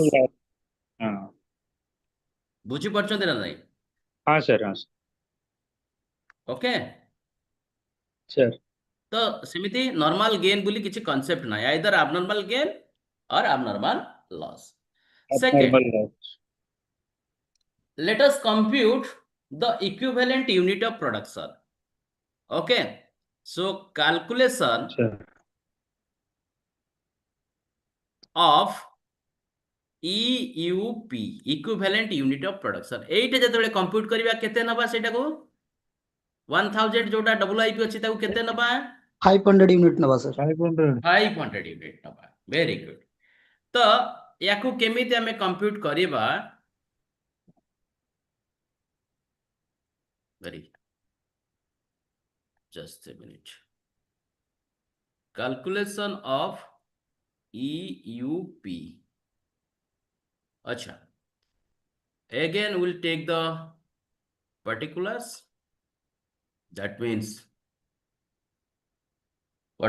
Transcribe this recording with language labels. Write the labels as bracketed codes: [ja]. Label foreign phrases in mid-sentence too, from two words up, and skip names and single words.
[or] ହଁ ବୁଝିପାରୁଛନ୍ତି ନା ନାହିଁ ହଁ ସାର୍ ହଁ ଓକେ ସାର୍ ତ ସେମିତି [en] normal gain [or] ବୋଲି କିଛି [en] କନସେପ୍ଟ ନାହିଁ either abnormal gain or abnormal loss second let us compute the equivalent unit of production okay so calculation of EUP equivalent unit of production [or] এইটা ଯେତେବେଳେ compute କରିବା କେତେ ନବା ସେଇଟାକୁ 1000 ଯୋଉଟା WIP ଅଛି ତାକୁ କେତେ ନବା 500 unit naba, sir. 500. [en] 500 unit ନବା very good [or] ତ ୟାକୁ କେମିତି ଆମେ [en] compute କରିବା very just a minute calculation of EUP acha again we'll take the particulars that means what